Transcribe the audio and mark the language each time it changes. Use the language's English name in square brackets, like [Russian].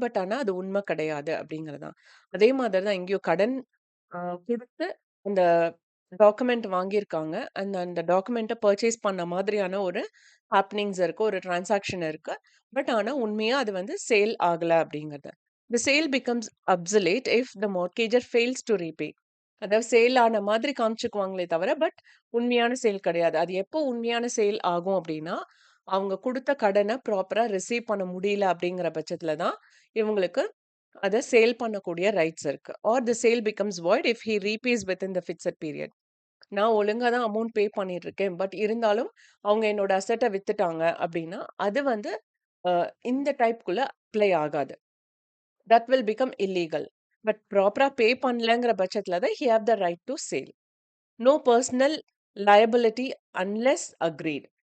[Tamil] But ஆனா அது உண்மை கிடையாது அப்படிங்கிறது தான். அதே மாதிரி தான் இங்கேயும் கடன் குடுத்து அந்த டாக்குமெண்ட் வாங்கியிருக்காங்க. அந்த அந்த டாக்குமெண்ட்ட பர்ச்சேஸ் பண்ண மாதிரியான ஒரு ஹேப்பனிங்ஸ் இருக்கு. ஒரு டிரான்சாக்ஷன் இருக்கு. பட் ஆனா உண்மையா அது வந்து சேல் ஆகல அப்படிங்கிறது. [English] The sale becomes obsolete if the mortgagor fails to repay. [Tamil] அதாவது சேல் ஆன மாதிரி காமிச்சுக்குவாங்களே தவிர, பட் உண்மையான சேல் கிடையாது. அது எப்போ உண்மையான சேல் ஆகும் அப்படின்னா, அவங்க குடுத்த கடன ப்ராப்பரா ரிசீவ் பண்ண முடியல அப்படிங்கிற பட்சத்துல தான், இவங்களுக்கு அத சேல் பண்ணக்கூடிய ரைட்ஸ் இருக்கு. [English] Or the sale becomes void if he repays within the fixed period. [Tamil] நான் ஒழுங்கா தான் அமௌண்ட் பே பண்ணிட்டு இருக்கேன். பட் இருந்தாலும் அவங்க என்னோட அசெட்ட வித்துட்டாங்க அப்படின்னா, அது வந்து அ இந்த டைப்க்குள்ள அப்ளை ஆகாது. [English] That will become illegal. [Tamil] But ப்ராப்பரா பே பண்ணலங்கிற பட்சத்துல தான் [English] He have the right to sale. No personal liability unless agreed.